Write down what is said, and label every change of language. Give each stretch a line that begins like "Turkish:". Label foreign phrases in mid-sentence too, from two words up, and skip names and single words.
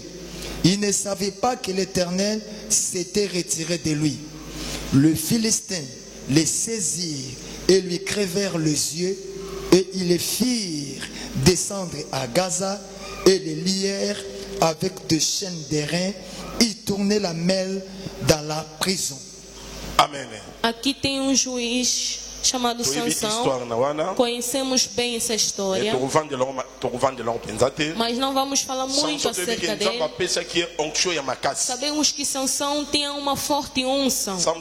French: Il ne savait pas que l'Éternel s'était retiré de lui. Le Philistin les saisirent et lui crevèrent les yeux, et ils les firent descendre à Gaza et les lièrent avec des chaînes d'airain. Ils tournaient la mêle dans la prison. Amen.
Portuguese: Aqui tem um juiz chamado Sansão. Conhecemos bem essa história, mas não vamos falar muito acerca dele. Sabemos que Sansão tinha uma forte unção.